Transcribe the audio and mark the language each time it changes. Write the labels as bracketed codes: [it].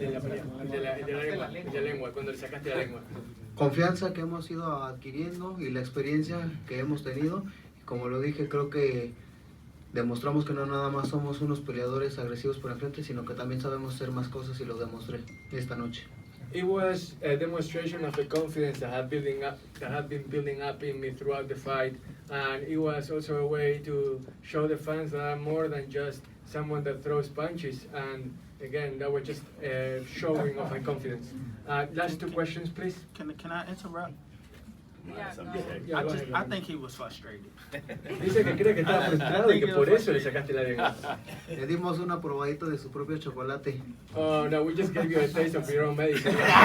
[es] De la pelea, de la lengua, cuando le sacaste la lengua. Confianza que hemos ido adquiriendo y la experiencia que hemos tenido. Como lo dije, creo que demostramos que no nada más somos unos peleadores agresivos por enfrente, sino que también sabemos hacer más cosas y lo demostré esta noche. [en] It was a demonstration of the confidence that had been building up in me throughout the fight, and it was also a way to show the fans that I'm more than just someone that throws punches. And again, that was just a showing of my confidence. Last two questions, please. Can I interrupt? Yeah, I think he was frustrated. [es] Dice que cree que estaba frustrado y que por eso le sacaste la lengua. Le dimos una probadita de su propio chocolate. [en] Oh no, we just gave you a taste of your own medicine.